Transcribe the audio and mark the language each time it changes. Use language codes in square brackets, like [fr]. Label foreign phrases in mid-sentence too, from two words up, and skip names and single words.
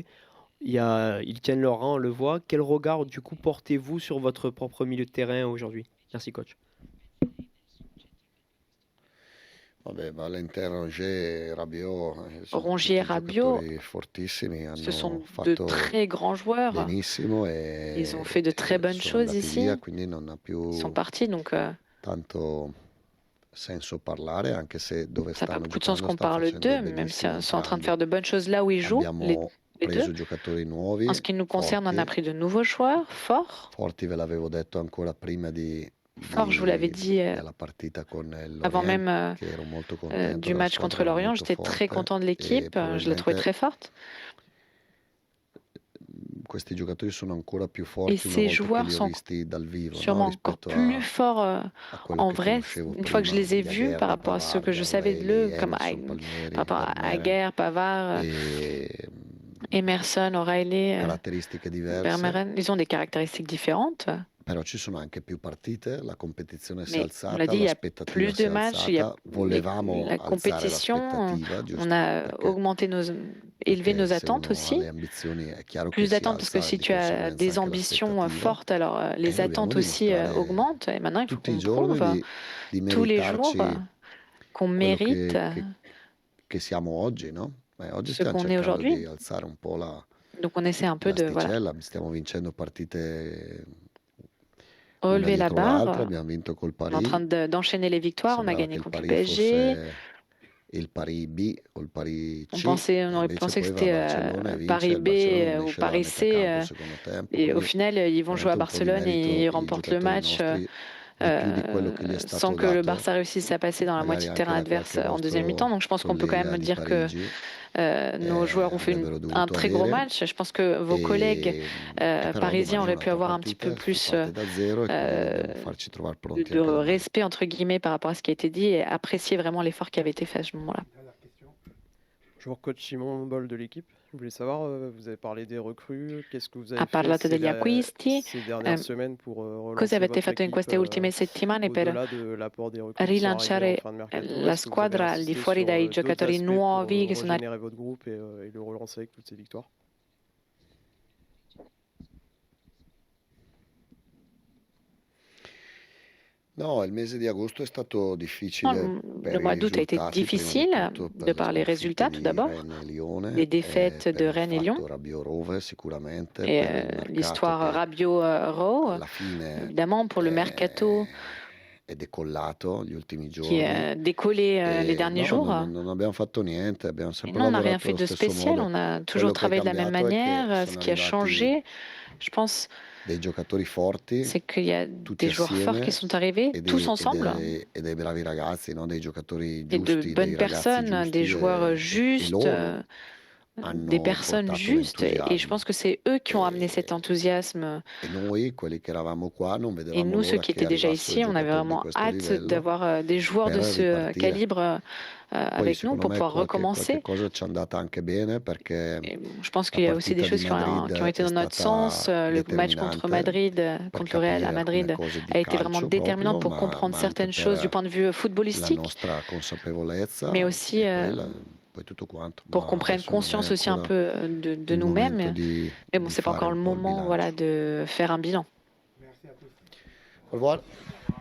[fr] Ils tiennent leur rang, on le voit. Quel regard du coup portez-vous sur votre propre milieu de terrain aujourd'hui? Merci coach. [it] Vabbè, Valentin Rongier e Rabiot sono [fr] Rongier et [it] tutti [fr] Rabiot, [it] giocatori fortissimi, [fr] ce sont [it] hanno [fr] de [it] fatto [fr] très grands joueurs. [it] benissimo e [fr] Ils ont fait de très bonnes [it] sono [fr] choses [it] andati [fr] ici. [it] via, quindi non ha [fr] Ils [it] più [fr] sont partis, donc [it] tanto senso parlare, anche se dove [fr] ça n'a pas [it] stanno [fr] beaucoup de sens [it] giocando [fr] qu'on [it] stanno [fr] parle [it] facendo [fr] d'eux, même si [it] benissimo [fr] ils sont en train de [it] entrambi. [fr] faire de bonnes choses là où ils jouent, [it] Abbiamo [fr] les [it] preso [fr] deux. [it] giocatori nuovi, [fr] En ce qui nous concerne, on a [it] forti, [fr] pris de nouveaux joueurs forts. [it] forti, ve l'avevo detto ancora prima [fr] Fort, je vous l'avais dit [it] della partita con [fr] avant [it] l'Orient, [fr] même [it] che ero molto contento [fr] du [it] della [fr] match contre [it] squadra, era [fr] l'Orient. [it] molto [fr] J'étais très [it] forte [fr] content de [it] e [fr] l'équipe, je la trouvais [it] probabilmente [fr] très forte. [it] questi giocatori sono ancora più [fr] Et [it] forti una [fr] ces [it] volta che [fr] joueurs [it] li ho [fr] sont [it] visti dal vivo, no? [fr] sûrement encore [it] Rispetto [fr] plus forts [it] a quello [fr] en [it] che [fr] vrai, [it] conoscevo [fr] une fois que je [it] prima, [fr] les ai vus par [it] Jaguer, [fr] rapport à ce que je [it] Pavard, [fr] savais d'eux, [it] O'Reilly, [fr] comme [it] Emerson, Palmieri, [fr] par rapport à [it] Vermeeren, [fr] Aguerre, Pavard, [it] e [fr] Emerson, O'Reilly, [it] caratteristiche diverse, [fr] Vermeeren. Ils ont des caractéristiques différentes. [it] però ci sono anche più partite, la competizione si è [fr] Mais on l'a [it] alzata, [fr] dit, il y a [it] l'aspettativa [fr] plus [it] si è [fr] de matchs, il y a [it] alzata, volevamo [fr] la [it] alzare [fr] compétition, [it] l'aspettativa, [fr] on [it] giusto? [fr] a [it] Perché, [fr] augmenté élevé nos [it] perché se [fr] attentes [it] uno ha [fr] aussi. [it] le ambizioni è chiaro che [fr] Plus [it] si [fr] d'attentes parce que [it] alza si di [fr] tu as [it] conseguenza [fr] des [it] anche [fr] ambitions [it] l'aspettativa [fr] fortes, alors les [it] e dobbiamo [fr] attentes aussi [it] dimostrare [fr] augmentent. Et maintenant, il faut [it] tutti i [fr] qu'on [it] giorni [fr] prouve [it] di [fr] tous les jours [it] meritarci [fr] qu'on [it] quello [fr] mérite [it] che siamo oggi, no? Oggi [fr] ce [it] stiamo [fr] qu'on est [it] cercando di [fr] aujourd'hui. [it] alzare un po' [fr] Donc on essaie un peu de [it] l'asticella, stiamo vincendo partite una [fr] relever la [it] dietro l'altra, [fr] barre. [it] abbiamo vinto col [fr] On est en train [it] Paris, [fr] d'enchaîner les victoires. On a [it] sembrava che [fr] gagné [it] il [fr] contre le [it] Paris [fr] PSG. [it] fosse il Paris B o il Paris C. [fr] On aurait pensé que c'était Paris B ou Paris C. Et au final, ils vont jouer à Barcelone et ils remportent le match sans que le Barça réussisse à passer dans la moitié de terrain adverse en deuxième mi-temps. Donc je pense qu'on peut quand même dire que nos joueurs ont fait un très gros match. Je pense que vos collègues parisiens auraient pu avoir un petit peu plus de respect entre guillemets par rapport à ce qui a été dit et apprécier vraiment l'effort qui avait été fait à ce moment-là. Bonjour coach Simon Boll de l'équipe. Je voulais savoir, vous avez parlé des recrues, qu'est-ce que vous avez [it] Ha parlato degli acquisti. [fr] ces dernières semaines pour [it] Cosa [fr] relancer [it] avete [fr] votre [it] fatto in [fr] équipe [it] queste ultime settimane per [fr] au-delà de l'apport des recrues qui sont arrivées [it] rilanciare [fr] en fin de mercato? [it] la [fr] Est-ce que vous avez [it] squadra al di [fr] insisté [it] fuori [fr] sur [it] dai [fr] d'autres [it] giocatori [fr] aspects [it] nuovi [fr] pour [it] che sono [fr] régénérer votre groupe et le relancer avec toutes ces victoires? [it] No, il mese di agosto è stato difficile per [fr] Le [it] i [fr] mois d'août a été [it] risultati, prima di [fr] difficile [it] tutto per [fr] de [it] le [fr] par les résultats [it] sconfitte [fr] tout [it] di [fr] d'abord, [it] Rennes e Lione, [fr] les défaites [it] per [fr] de [it] il [fr] Rennes et Lyon [it] fatto Rabiot-Rove sicuramente, [fr] et [it] per il mercato [fr] l'histoire [it] che [fr] Rabiot-Rowe, [it] alla fine [fr] évidemment pour le mercato [it] è decollato gli ultimi [fr] qui [it] giorni. [fr] a décollé les derniers [it] No, [fr] jours. [it] non abbiamo fatto niente, abbiamo [fr] Et [it] sempre [fr] non, on n'a rien [it] lavorato [fr] fait [it] allo [fr] de [it] stesso [fr] spécial, [it] modo. [fr] on a [it] Quello [fr] toujours [it] che è [fr] travaillé de la même [it] cambiato è che [fr] manière. Ce [it] sono [fr] qui a [it] arrivati [fr] changé, je pense, [it] dei giocatori forti, [fr] c'est qu'il y a [it] tutti [fr] des joueurs forts qui [it] assieme, [fr] sont arrivés, tous ensemble, [it] e dei bravi ragazzi, no? Dei giocatori [fr] et de [it] giusti, [fr] bonnes [it] dei ragazzi [fr] personnes, des [it] giusti [fr] joueurs [it] e [fr] justes, [it] loro [fr] des [it] hanno [fr] personnes [it] portato [fr] justes. Et je [it] l'entusiasmo. [fr] pense que c'est eux qui ont amené cet enthousiasme. [it] E noi, quelli che eravamo qua, non [fr] Et [it] vedevamo [fr] nous, ceux [it] l'ora [fr] qui [it] che [fr] étaient déjà [it] arrivassero [fr] ici, on avait [it] giocatori di [fr] vraiment [it] questo [fr] hâte [it] livello [fr] d'avoir des joueurs de [it] per [fr] ce [it] ripartire. [fr] calibre [it] Poi [fr] avec nous [it] secondo [fr] pour [it] me [fr] pouvoir [it] qualche [fr] recommencer. [it] cosa ci è andata anche bene perché [fr] Et je pense [it] la [fr] qu'il y a aussi des [it] partita [fr] choses [it] di [fr] qui ont été [it] Madrid [fr] dans [it] è [fr] notre sens. [it] stata [fr] Le match contre Madrid, [it] per [fr] contre le Real à [it] capire alcune [fr] Madrid, [it] cose di [fr] a été vraiment [it] calcio [fr] déterminante [it] proprio, [fr] pour comprendre [it] ma anche [fr] certaines choses du [it] per [fr] point de vue [it] la [fr] footballistique, [it] nostra consapevolezza [fr] mais aussi [it] e poi tutto quanto. [fr] pour [it] Ma [fr] qu'on prenne [it] adesso non è [fr] conscience aussi un [it] ancora [fr] peu de [it] il momento [fr] nous-mêmes. [it] di [fr] Mais bon, c'est pas [it] fare [fr] encore [it] un [fr] le [it] po' il [fr] moment, voilà, [it] bilancio. [fr] de faire un bilan. Au revoir.